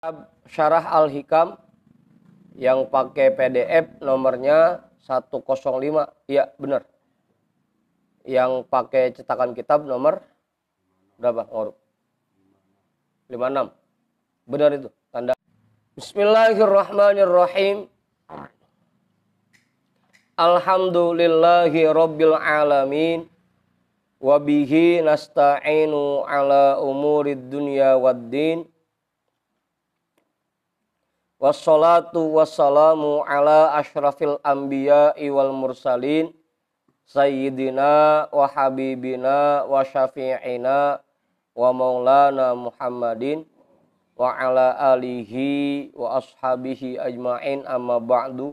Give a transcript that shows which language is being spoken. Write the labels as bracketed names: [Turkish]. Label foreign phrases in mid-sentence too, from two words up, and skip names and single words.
[Indonesian] Syarah Al-Hikam yang pakai PDF nomornya 105. Iya, benar. Yang pakai cetakan kitab nomor berapa? 56. Benar itu. Tanda. [Arabic] بسم الله الرحمن الرحيم الحمد لله رب العالمين. وبه نستعين على أمور الدنيا والدين. والصلاة والسلام على أشرف الأنبياء والمرسلين سيدنا وحبيبنا وشفيعنا ومولانا محمد وعلى آله وأصحابه أجمعين أما بعد.